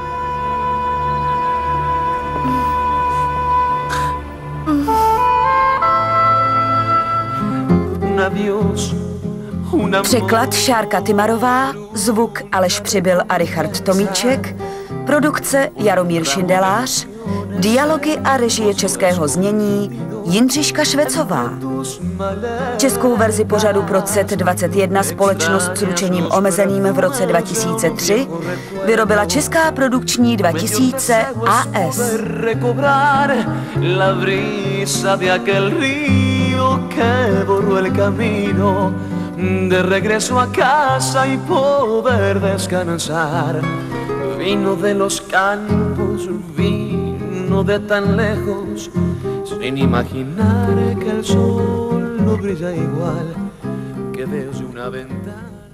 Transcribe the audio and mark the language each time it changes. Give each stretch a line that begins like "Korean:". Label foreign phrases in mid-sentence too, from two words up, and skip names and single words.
Czech: Překlad Šárka Tymarová, zvuk Aleš Přibyl a Richard Tomíček, produkce Jaromír Šindelář, dialogy a režie českého znění Jindřiška Švecová. Českou verzi pořadu pro CET21 společnost s ručením omezeným v roce 2003 vyrobila Česká produkční 2000 AS.
Spanish: De regreso a casa y poder descansar. Vino de los campos, vino de tan lejos, sin imaginar que el sol no brilla igual que desde una ventana.